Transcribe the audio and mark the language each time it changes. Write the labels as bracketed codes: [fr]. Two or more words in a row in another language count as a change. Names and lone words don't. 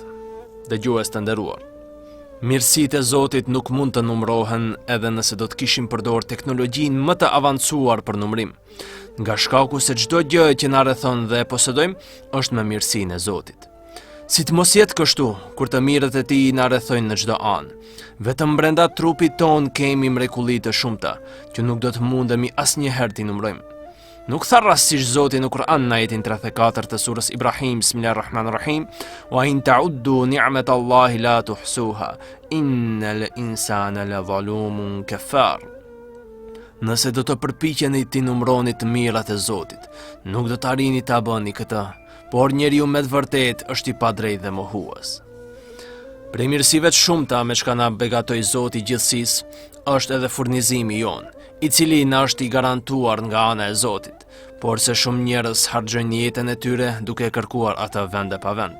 [sq] Dëgjues të nderuar, mirësitë e Zotit nuk mund të numërohen edhe nëse do të kishim përdorur teknologjinë më të avancuar për numërim, nga shkaku se çdo gjë që na rrethon dhe e posedojmë është me mirësinë e Zotit. Si të mos jetë kështu, kur të mirët e tij na rrethojnë në çdo anë. Vetëm brenda trupit ton kemi mrekulli të shumta, që nuk do të mundemi asnjëherë t'i numërojmë. Nuk tha rastësisht Zoti në Kur'an në ajetin 34 të surës Ibrahim, Bismillahirrahmanirrahim, [ar] وإن تعدوا نعمة الله لا تحصوها إن الإنسان لظلوم كفار. [sq] Nëse do të përpiqeni t'i numëroni të mirat e Zotit, nuk do të arrini ta bëni këtë, por njeriu me të vërtet është I padrejtë dhe mohues. Prej mirësive të shumta me çka na begatoi Zoti I gjithësisë është edhe furnizimi jon, I cili na është I garantuar nga ana e Zotit, por se shumë njerëz harxojnë jetën e tyre duke kërkuar atë vend e pa vend.